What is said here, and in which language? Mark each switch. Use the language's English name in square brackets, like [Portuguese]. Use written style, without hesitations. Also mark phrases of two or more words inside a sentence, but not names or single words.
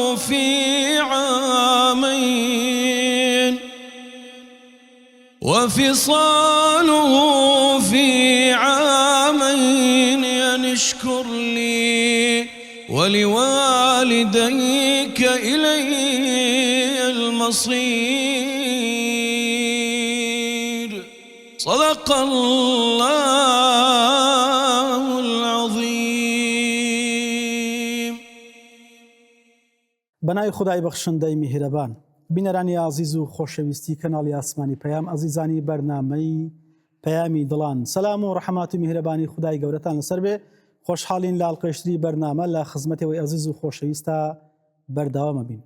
[Arabic] في عامين أن اشكر لي ولوالديك إلي المصير. صدق الله العظيم. [Central Kurdish] بەناوی خدای بەخشندەی میهرەبان. بینەرانی عزیز و خۆشەویستی کەناڵی ئاسمانی پەیام، ئەزیزانی بەرنامەی پەیامی دڵان، سەلام و ڕەحمات و میهرەبانی خدای گەورەتان لەسەر بێ. خۆشحاڵین لە ئەڵقەیشتری بەرنامە لە خزمەتەوەی ئەزیز و خۆشەویستە بەردەوامە بین.